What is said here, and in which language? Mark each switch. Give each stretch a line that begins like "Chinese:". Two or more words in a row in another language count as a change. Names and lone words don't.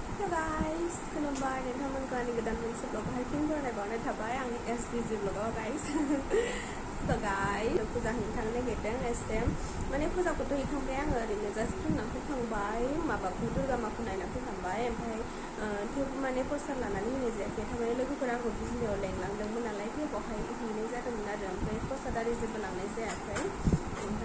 Bodo: guys, mwnbai नोंथांमोनखौ आंनि गोदान मोनसे ब्लगावहाय फिन बरायबावनाय थाबाय आंनि SBG Vlogs guys.
English: So guys,
Bodo: पुजा हैनो थांनो नागिरदों एसे माने पुजाखौथ' हैखांबाय आङो ओरैनो जास्ट फुङाव फैखांबाय माबाखौ दुर्गा माखौ नायना फैखांबाय ओमफ्राय थेवबो माने पस्टार लानानै होनाय जायाखै थारमाने लोगोफोरा आंखौ बिजनियाव लेंलांदोंमोन नालाय थेवबावहाय हैनाय जादोंमोन आरो ओमफ्राय पस्टार आरि जेबो लांनाय जायाखै ओमफ्राय